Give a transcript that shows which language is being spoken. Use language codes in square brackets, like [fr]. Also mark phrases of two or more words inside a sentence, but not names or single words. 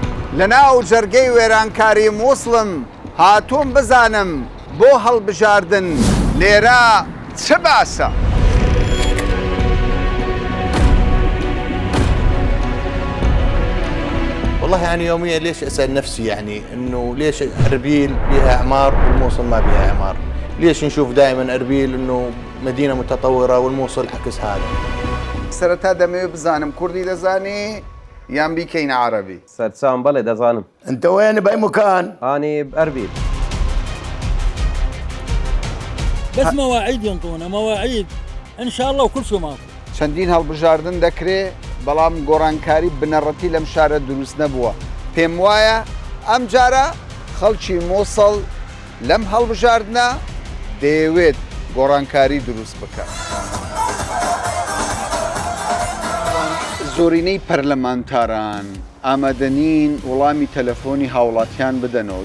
[ckb] لەناو جەرگەی وێرانکاری مووسڵم هاتووم بزانم بۆ هەڵبژاردن لێرە چ باسە؟ [ar] والله يعني يوميا ليش اسال نفسي يعني انه ليش اربيل بها اعمار والموصل ما بها اعمار؟ ليش نشوف دائما اربيل انه مدينه متطوره والموصل عكس هذا؟ [ckb] سەرەتا دەمەوێت بزانم کوردی دەزانی یان بیکەینە عەرەبی؟ سرسام بلد أظانم. [ar] انت وين باي مكان؟ أنا بأربيل. بس مواعيد ينطونا مواعيد ان شاء الله وكل شيء ماكو. [ckb] چەندین هەڵبژاردن دەکرێت بەڵام گۆڕانکاری بنەڕەتی لەم شارە دروست نەبووە. پێم وایە ئەم جارە خەڵکی مۆسڵ لەم هەڵبژاردنە دەیەوێت گۆڕانکاری دروست بکات. زۆرینەی پەرلەمانتاران ئامادەنین وەڵامی تەلەفۆنی هاوڵاتیان بدەنەوە.